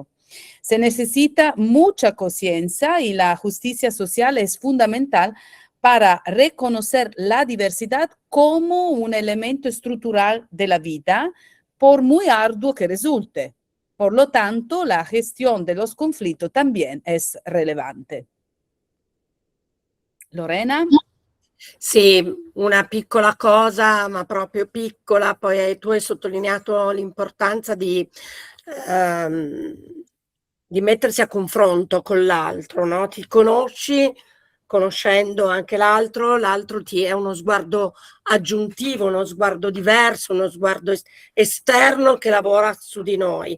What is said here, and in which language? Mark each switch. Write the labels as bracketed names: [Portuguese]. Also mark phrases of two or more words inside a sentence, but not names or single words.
[Spanish] Se necesita mucha conciencia y la justicia social es fundamental para reconocer la diversidad como un elemento estructural de la vida, por muy arduo que resulte. Por lo tanto, la gestión de los conflictos también es relevante. Lorena? [Italian] Sì, una piccola cosa, ma proprio piccola, poi tu hai sottolineato l'importanza di mettersi a confronto con l'altro, no? Ti conosci, conoscendo anche l'altro ti è uno sguardo aggiuntivo, uno sguardo diverso, uno sguardo esterno che lavora su di noi.